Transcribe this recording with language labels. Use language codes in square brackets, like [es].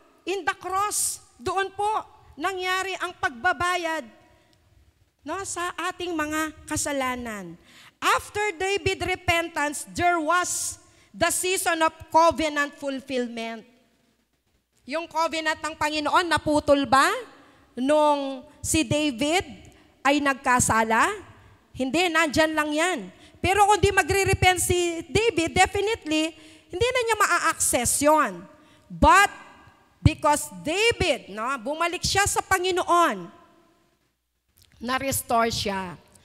[en] In the cross, [tl] doon po nangyari ang pagbabayad, no, sa ating mga kasalanan. [en] After David's repentance, there was the season of covenant fulfillment. [tl] Yung covenant ng Panginoon, naputol ba nung si David ay nagkasala? Hindi, nandyan lang yan. Pero kung di magre-repent si David, definitely, hindi na niya maa-access yun. [en] But, because [tl] David, bumalik siya sa Panginoon, na-restore siya.